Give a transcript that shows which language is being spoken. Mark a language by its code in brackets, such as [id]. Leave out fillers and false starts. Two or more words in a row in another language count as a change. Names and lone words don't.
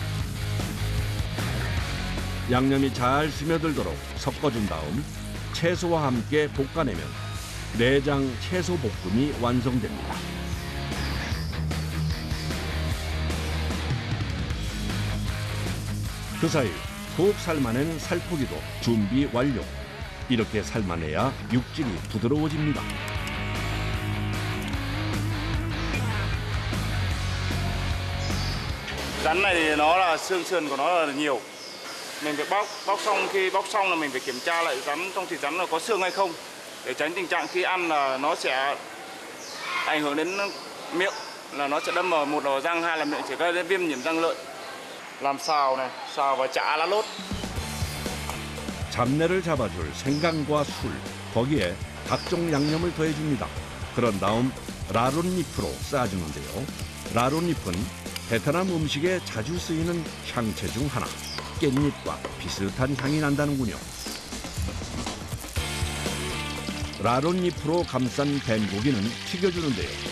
[ko] 양념이 잘 스며들도록 섞어준 다음 채소와 함께 볶아내면 내장 채소 볶음이 완성됩니다. 그 사이 푹 삶아낸 살코기도 준비 완료. 이렇게 삶아내야 육질이 부드러워집니다. [vi] Rắn này thì nó là xương sườn của nó là nhiều. Mình phải bóc xong, khi bóc xong là mình phải kiểm tra lại rắn trong thịt rắn là có xương hay không, để tránh tình trạng khi ăn là nó sẽ ảnh hưởng đến miệng, là nó sẽ đâm vào một đầu răng, hai là miệng sẽ gây đến viêm nhiễm răng lợi. làm xào này, xào và chả lá lốt. [ko] 잡내를 잡아줄 생강과 술, 거기에 각종 양념을 더해줍니다. 그런 다음 라론잎으로 싸주는데요. 라론잎은 베트남 음식에 자주 쓰이는 향채 중 하나. 깻잎과 비슷한 향이 난다는군요. 라론잎으로 감싼 뱀고기는 튀겨주는데요.